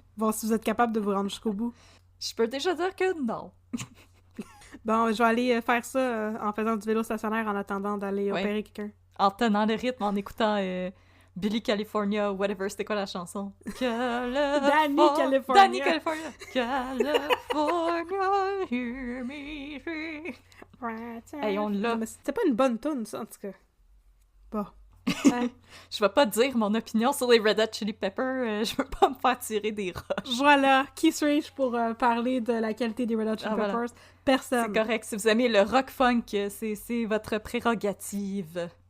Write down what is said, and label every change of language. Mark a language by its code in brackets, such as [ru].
[fr] Voir si vous êtes capable de vous rendre jusqu'au bout. Je peux déjà dire que non. Bon, je vais aller faire ça en faisant du vélo stationnaire en attendant d'aller opérer quelqu'un. En tenant le rythme, en écoutant Billy California, whatever, c'était quoi la chanson? Danny California! Danny California! [en] California, hear me sing. [fr] Hey, on l'a. Mais c'était pas une bonne tune, ça, en tout cas. Bon. Je vais pas dire mon opinion sur les Red Hot Chili Peppers, je veux pas me faire tirer des roches. Voilà, qui suis-je pour parler de la qualité des Red Hot Chili Peppers? Voilà. Personne. C'est correct, si vous aimez le rock funk, c'est votre prérogative.